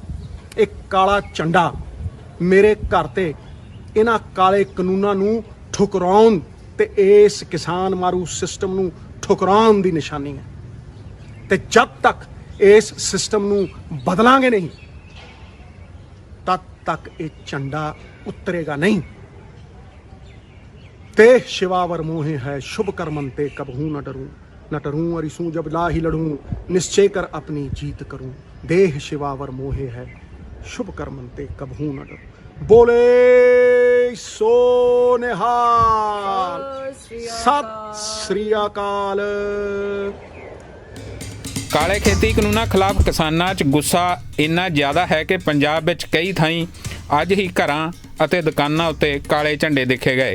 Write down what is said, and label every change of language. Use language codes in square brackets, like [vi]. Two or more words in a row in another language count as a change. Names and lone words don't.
[pa] ਇੱਕ ਕਾਲਾ ਝੰਡਾ ਮੇਰੇ ਘਰ ਤੇ ਇਹਨਾਂ ਕਾਲੇ ਕਾਨੂੰਨਾਂ ਨੂੰ ਠੁਕਰਾਉਣ ਤੇ ਇਸ ਕਿਸਾਨ ਮਾਰੂ ਸਿਸਟਮ ਨੂੰ ਠੁਕਰਾਉਣ ਦੀ ਨਿਸ਼ਾਨੀ ਹੈ ਤੇ ਜਦ ਤੱਕ ਇਸ ਸਿਸਟਮ ਨੂੰ ਬਦਲਾਂਗੇ ਨਹੀਂ ਤਦ ਤੱਕ ਇਹ ਝੰਡਾ ਉਤਰੇਗਾ ਨਹੀਂ। [bra] ते शिवावर मोहे है शुभ कर्मन ते कबहू न डरूं अरिसूं जब लाही लड़ूं निश्चय कर अपनी जीत करूं। देह शिवावर मोहे है शुभ कर्मन ते कबहू न डरूं। [pa] ਬੋਲੇ ਸੋ ਨਿਹਾਲ, ਸਤ ਸ੍ਰੀ ਅਕਾਲ। ਕਾਲੇ ਖੇਤੀ ਕਾਨੂੰਨਾਂ ਖਿਲਾਫ ਕਿਸਾਨਾਂ 'ਚ ਗੁੱਸਾ ਇੰਨਾ ਜ਼ਿਆਦਾ ਹੈ ਕਿ ਪੰਜਾਬ ਵਿੱਚ ਕਈ ਥਾਈਂ ਅੱਜ ਹੀ ਘਰਾਂ ਅਤੇ ਦੁਕਾਨਾਂ ਉੱਤੇ ਕਾਲੇ ਝੰਡੇ ਦੇਖੇ ਗਏ।